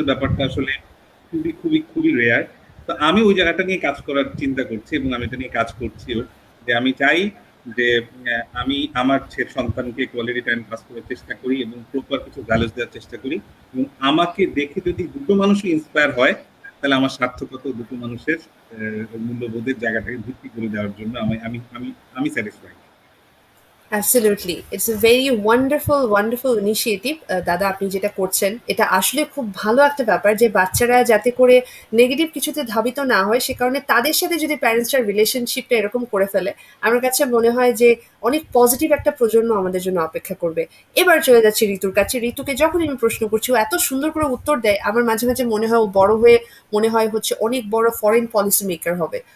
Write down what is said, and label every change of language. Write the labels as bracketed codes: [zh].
[bn] এর ব্যাপারটা আসলে খুবই খুবই খুবই রেয়ার। তো আমি ওই জায়গাটা নিয়ে কাজ করার চিন্তা করছি এবং আমি এটা নিয়ে কাজ করছিও, যে আমি চাই যে আমি আমার সন্তানকে কোয়ালিটি টাইম পাস করার চেষ্টা করি এবং প্রপার কিছু ভ্যালুস দেওয়ার চেষ্টা করি, এবং আমাকে দেখে যদি দুটো মানুষই ইন্সপায়ার হয়, তাহলে আমার সার্থকতা দুটো মানুষের মূল্যবোধের জায়গাটাকে ভিত্তি করে দেওয়ার জন্য আমি আমি আমি আমি satisfied. [en] Absolutely. It's a very wonderful initiative. [bn] দাদা আপনি যেটা করছেন এটা আসলে খুব ভালো একটা ব্যাপার যে বাচ্চারা যাতে করে নেগেটিভ কিছুতে ধাবিত না হয় সে কারণে তাদের সাথে যদি প্যারেন্টসরা রিলেশনশিপটা এরকম করে ফেলে আমার কাছে মনে হয় যে অনেক পজিটিভ একটা প্রজন্ম আমাদের জন্য অপেক্ষা করবে। এবার চলে যাচ্ছি ঋতুর কাছে। ঋতুকে যখন আমি প্রশ্ন করছি ও এত সুন্দর করে উত্তর দেয় আমার মাঝে মাঝে মনে হয় ও বড় হয়ে মনে হয় হচ্ছে অনেক বড় ফরেন পলিসি মেকার হবে।